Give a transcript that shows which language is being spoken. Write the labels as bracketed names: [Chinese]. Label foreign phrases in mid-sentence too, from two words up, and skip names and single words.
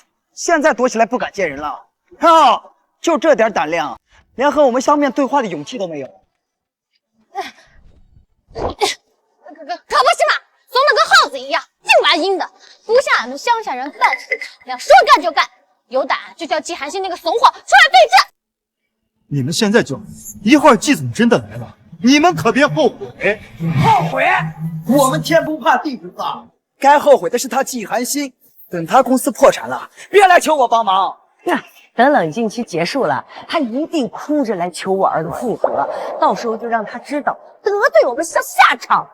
[Chinese] 現在躲起來不敢見人了。看啊，就這點膽量，連和我們相面對話的勇氣都沒有。可不是嘛，慫得跟耗子一樣，硬來硬的，不像俺們鄉下人辦事敞亮，說幹就幹。有膽就叫季寒心那個慫貨出來對質。你们现在就一会儿季总真的来了，你们可别后悔。后悔？我们天不怕地不怕，该后悔的是他季寒心。等他公司破产了，别来求我帮忙。等冷静期结束了，他一定哭着来求我儿子复合，到时候就让他知道得罪我们是下场。